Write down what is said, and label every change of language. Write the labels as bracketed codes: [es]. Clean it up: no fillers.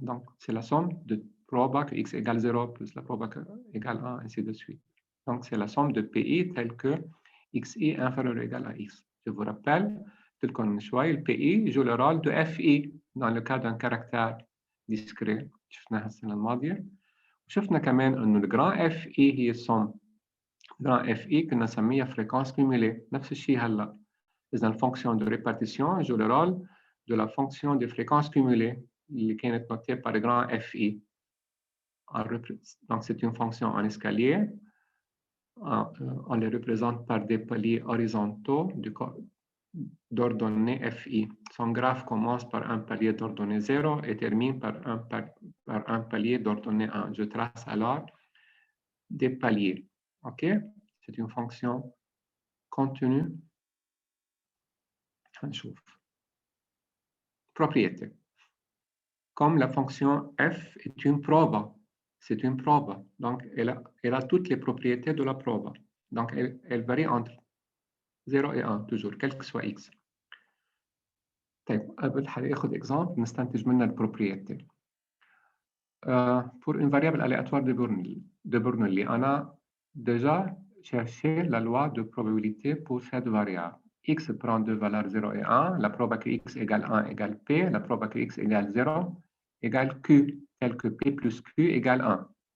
[fr] Donc, c'est la somme de proba que x égale 0 plus la proba que égale 1, ainsi de suite. Donc, c'est la somme de PI telle que xi est inférieur ou égal à x. Je vous rappelle, tel qu'on choisit, le PI joue le rôle de FI dans le cas d'un caractère discret. [ar] شفناها السنة الماضية. وشفنا كمان إنه le grand FI هي السوم. [fr] grand FI [ar] كنا نسميها [fr] fréquence cumulée. [ar] نفس الشيء هلا. [fr] إذا la fonction de répartition joue le rôle de la fonction de fréquence cumulée qui est notée par le grand FI. Donc, c'est une fonction en escalier. On les représente par des paliers horizontaux d'ordonnée FI. Son graphe commence par un palier d'ordonnée 0 et termine par un palier d'ordonnée 1. Je trace alors des paliers. OK? C'est une fonction continue. Propriété. Comme la fonction f est une proba, c'est une proba. Donc, elle a toutes les propriétés de la proba. Donc, elle varie entre 0 et 1, toujours, quel que soit x. [ar] طيب, قبل هناخد exemple, نستنتج منها البروبريتي. [fr] Pour une variable aléatoire de Bernoulli, on a déjà cherché la loi de probabilité pour cette variable. X prend deux valeurs 0 et 1, la proba que x égale 1 égale p, la proba que x égale 0 égale q, tel que p plus q égale 1.